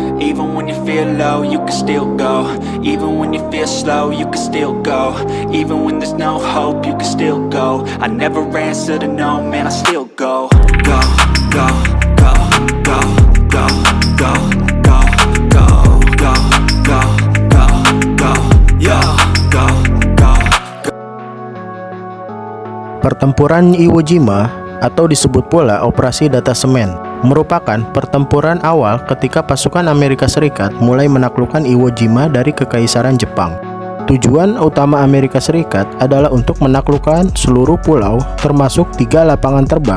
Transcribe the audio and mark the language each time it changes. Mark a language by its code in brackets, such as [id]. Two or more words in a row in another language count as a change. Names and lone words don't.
[en] Even when you feel low, you can still go. Even when you feel slow, you can still go. Even when there's no hope, you can still go. I never answer to no, man, I still go. Go, go, go, go, go, go, go, go, go, go, go, go, yo, go, go. [id] Pertempuran Iwo Jima atau disebut pula Operasi Datasemen merupakan pertempuran awal ketika pasukan Amerika Serikat mulai menaklukkan Iwo Jima dari Kekaisaran Jepang. Tujuan utama Amerika Serikat adalah untuk menaklukkan seluruh pulau termasuk 3 lapangan terbang.